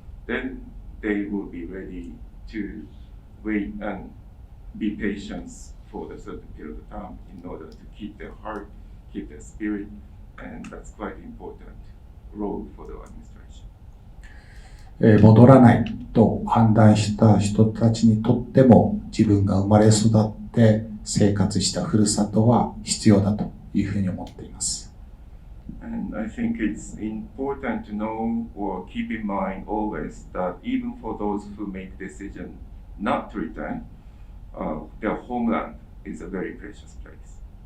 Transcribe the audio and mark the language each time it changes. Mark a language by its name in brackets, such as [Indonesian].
[English] Then they will be ready to wait and be patient for a certain period of time in order to keep their heart, keep their spirit, and that's quite important role for the administration. [Japanese] 戻らないと判断した人たちにとっても自分が生まれ育って生活したふるさとは必要だというふうに思っています。 [English] And I think it's important to know or keep in mind always that even for those who make decision not to return, their homeland is a very precious place.